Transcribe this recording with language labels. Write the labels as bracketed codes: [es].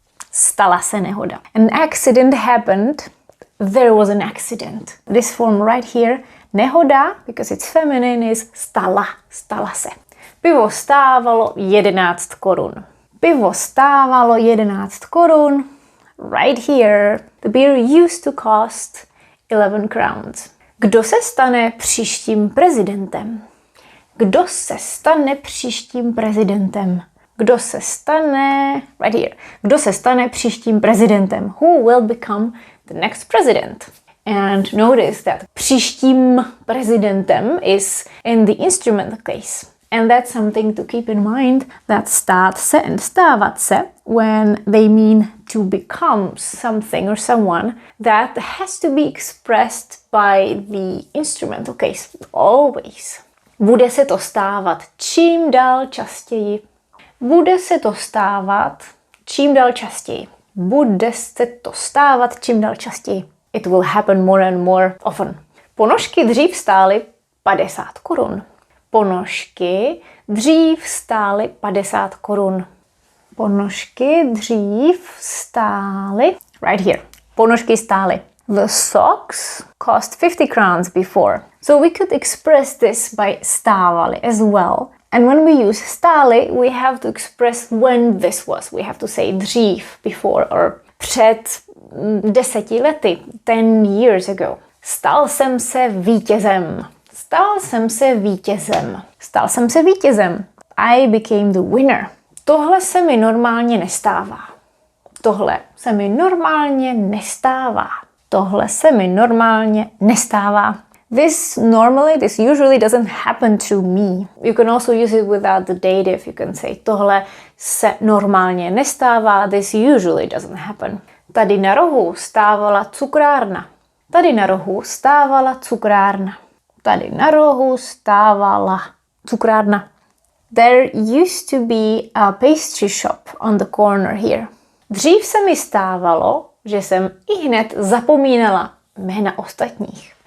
[cs] Stala se nehoda. [en] An accident happened. There was an accident. This form right here Nehoda, because it's feminine, is stala, stala se. [cs] Pivo stávalo 11 korun. Pivo stávalo 11 korun. [en] Right here. The beer used to cost 11 crowns. [cs] Kdo se stane příštím prezidentem? Kdo se stane příštím prezidentem? Kdo se stane... [en] Right here. [cs] Kdo se stane příštím prezidentem? [en] Who will become the next president? And notice that příštím prezidentem is in the instrumental case. And that's something to keep in mind, that stát se and stávat se, when they mean to become something or someone, that has to be expressed by the instrumental case always. [cs] Bude se to stávat čím dál častěji. Bude se to stávat čím dál častěji. Bude se to stávat čím dál častěji. [en] It will happen more and more often. [cs] Ponožky dřív stály 50 korun. Ponožky dřív stály 50 korun. Ponožky dřív stály... [en] Right here. [cs] Ponožky stály. [en] The socks cost 50 crowns before. So we could express this by stávali as well. And when we use stály, we have to express when this was. We have to say dřív, before, or [cs] před 10 lety, [en] 10 years ago. [cs] Stal jsem se vítězem. Stal jsem se vítězem. Stal jsem se vítězem. [en] I became the winner. [cs] Tohle se mi normálně nestává. Tohle se mi normálně nestává. Tohle se mi normálně nestává. [en] This usually doesn't happen to me. You can also use it without the dative. You can say [cs] tohle se normálně nestává. [en] This usually doesn't happen. [cs] Tady na rohu stávala cukrárna. Tady na rohu stávala cukrárna. Tady na rohu stávala cukrárna. [en] There used to be a pastry shop on the corner here. [cs] Dřív se mi stávalo, že jsem ihned zapomínala jména ostatních.